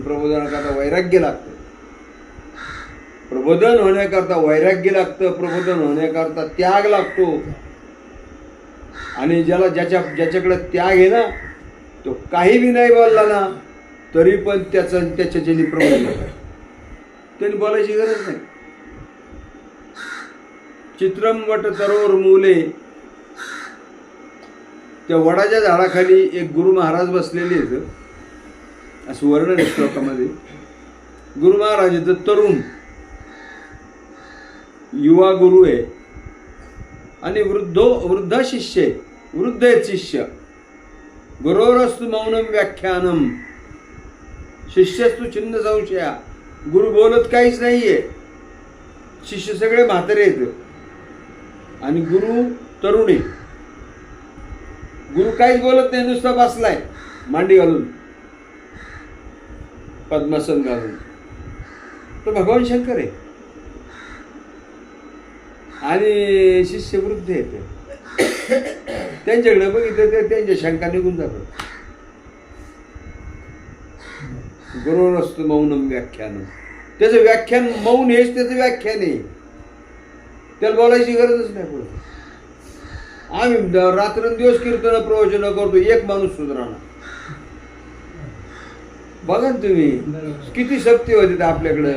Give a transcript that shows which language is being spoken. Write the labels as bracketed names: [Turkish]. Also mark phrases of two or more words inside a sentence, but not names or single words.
[Marathi] प्रबोधनाकरता वैराग्य लागतं, प्रबोधन होण्याकरता वैराग्य लागतं, प्रबोधन होण्याकरता त्याग लागतो. आणि ज्याच्याकडे त्याग आहे ना, तो काही बी नाही बोलला ना तरी पण त्याच्याने प्रबोधन होतं. त्यांनी बोलायची गरज नाही. [Sanskrit] चित्रम वट तरोर मूले, [Marathi] त्या वडाच्या झाडाखाली एक गुरु महाराज बसलेले आहेत, असं वर्णन आहे श्लोकामध्ये. गुरु महाराज आहेत तरुण युवा गुरु आहे आणि वृद्ध शिष्य आहे. वृद्ध आहेत शिष्य. [Sanskrit] गुरोरस्तु मौनम व्याख्यानम, शिष्यस्तु छिन्न संशया. [Marathi] गुरु बोलत काहीच नाहीये, शिष्य सगळे म्हातारे आहेत आणि गुरु तरुण आहे. गुरु काहीच बोलत नाही, नुसता बसलाय मांडी घालून, पद्मासन घालून. तो भगवान शंकर आहे आणि शिष्य वृद्ध आहेत. त्यांच्याकडे बघितलं तर त्यांच्या शंका निघून जातात. [Sanskrit] गुरोरस्तु मौनम व्याख्यानम, [Marathi] त्याचं व्याख्यान मौन हेच त्याचं व्याख्यान आहे. त्याला बोलायची गरजच नाही. पुढे आम्ही रात्रंदिवस कीर्तन प्रवचन करतो, एक माणूस सुधारणा. बघा तुम्ही किती सक्ती होती आपल्याकडं.